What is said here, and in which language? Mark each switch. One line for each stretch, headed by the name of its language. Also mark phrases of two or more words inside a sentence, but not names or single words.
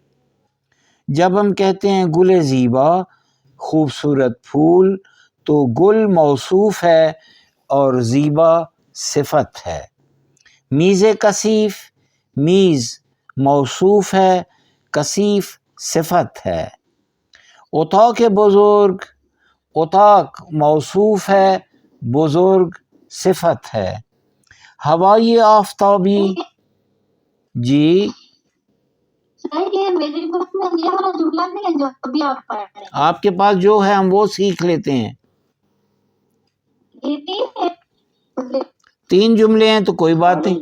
Urdu: جب ہم کہتے ہیں
Persian: گل زیبا
Urdu: خوبصورت پھول تو گل موصوف ہے اور زیبا صفت ہے.
Persian: میز کثیف،
Urdu: میز موصوف ہے، کثیف صفت ہے.
Persian: اتاق بزرگ،
Urdu: اتاق موصوف ہے، بزرگ صفت ہے.
Persian: ہوائی آفتابی،
Urdu: جی آپ کے پاس جو ہے ہم وہ سیکھ لیتے ہیں. 3 جملے ہیں تو کوئی بات نہیں.